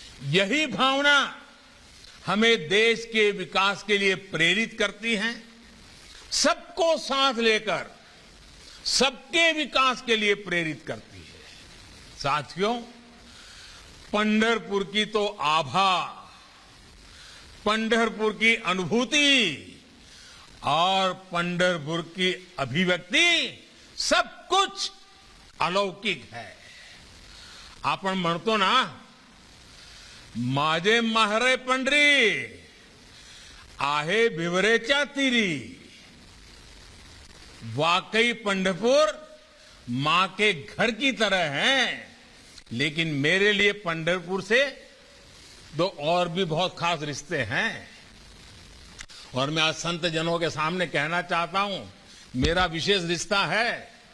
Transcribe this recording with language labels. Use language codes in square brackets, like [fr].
[hi] यही भावना हमें देश के विकास के लिए प्रेरित करती है, सबको साथ लेकर सबके विकास के लिए प्रेरित करती है। साथियों, पंढरपुर की तो आभा, पंढरपुर की अनुभूति और पंढरपुर की अभिव्यक्ति सब कुछ अलौकिक है। [mr] आपण म्हणतो ना, माझे माहरे पंढरी आहे भिवरेच्या तीरी। [hi] वाकई पंढरपुर मां के घर की तरह है, लेकिन मेरे लिए पंढरपुर से दो और भी बहुत खास रिश्ते हैं। और मैं आज संत जनों के सामने कहना चाहता हूं, मेरा विशेष रिश्ता है।